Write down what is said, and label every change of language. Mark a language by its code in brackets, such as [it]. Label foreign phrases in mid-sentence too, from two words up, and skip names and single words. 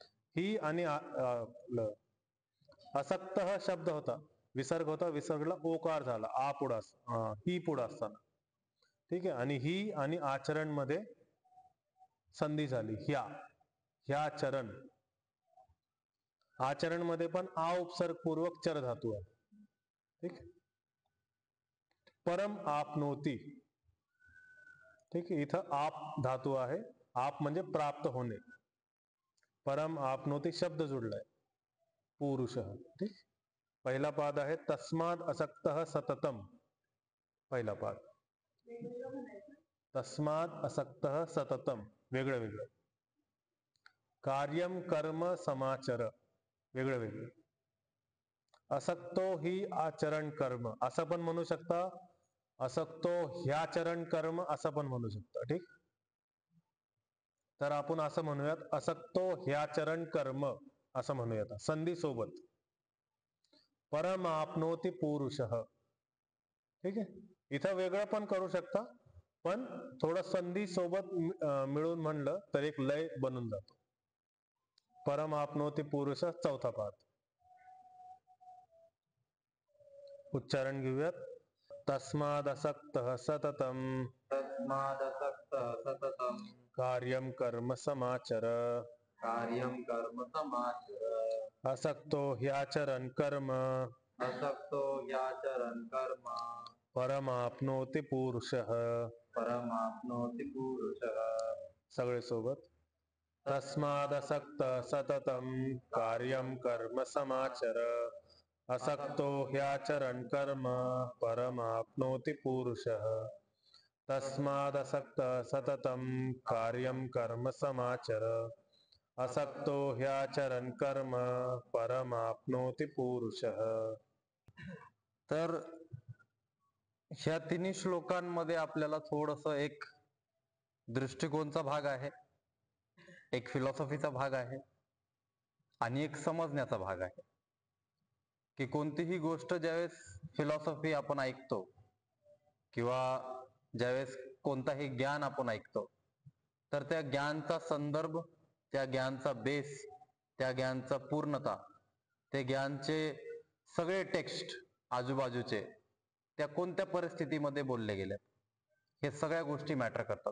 [mr] ही आणि असक्त हा शब्द होता, विसर्ग होता, विसर्गला ओकार झाला, आ पुढा, ही पुढे असताना. ठीक आहे. आणि ही आणि आचरण मध्ये संधी झाली, ह्या चरण. आचरण मध्ये पण आ उपसर्ग पूर्वक चर धातू आहे. [sa] ठीक. परम आपनोती. [mr] ठीक आहे. इथं आप धातू आहे, आप म्हणजे प्राप्त होणे. [sa] परम आपनोती [mr] शब्द जोडलाय, पुरुष. ठीक. पहिला पाद आहे [sa] तस्माद असक्त सततम. [mr] पहिला पाद [sa] तस्माद असक्त सततम, [mr] वेगळं वेगळं. [sa] कार्यम कर्म समाचर, [mr] वेगळं वेगळं. [sa] असक्तो ही आचरण कर्म [mr] असं पण म्हणू शकता, [sa] असक्तो ह्याचरण कर्म [mr] असं पण म्हणू शकता. ठीक. तर आपण असं म्हणूयात, [sa] असक्तो ह्याचरण कर्म [mr] असं म्हणूयात संधी सोबत. [sa] परम आपनोती पुरुष. [mr] ठीक आहे. इथं वेगळं पण करू शकता, पण थोडं संधी सोबत मिळून म्हणलं तर एक लय बनून जातो. [sa] परम आपनोती पुरुष, [mr] चौथा पाद. उच्चारण घेऊयात. [sa] तस्मादसक्त सततम, तस्मादसक्त सततम कार्यम कर्म समाचर, कार्यम कर्म समाचर. असक्तो ह्याचरण कर्म, असक्तो ह्याचरण कर्म, परमाप्नोति पुरुषः. परमाप्नोति पुरुषः. [mr] सगळे सोबत. [sa] तस्मादसक्त सततम कार्यम कर्म समाचर, असक्तो ह्याचरण कर्म, परमाप्नोति पुरुषः. तस्मादसक्त सततम कार्यम कर्म समाचर, असक्तो ह्याचरण कर्म, परमाप्नोति पुरुषः. [mr] तर ह्या तिन्ही श्लोकांमध्ये आपल्याला थोडस एक दृष्टिकोनचा भाग आहे, एक फिलॉसॉफीचा भाग आहे आणि एक समजण्याचा भाग आहे. की कोणतीही गोष्ट ज्यावेळेस फिलॉसॉफी आपण ऐकतो किंवा ज्यावेळेस कोणताही ज्ञान आपण ऐकतो, तर त्या ज्ञानचा संदर्भ, त्या ज्ञानचा बेस, त्या ज्ञानचा पूर्णता, ते ज्ञानचे सगळे टेक्स्ट आजूबाजूचे त्या कोणत्या परिस्थितीमध्ये बोलले गेले, हे सगळ्या गोष्टी मॅटर करतात.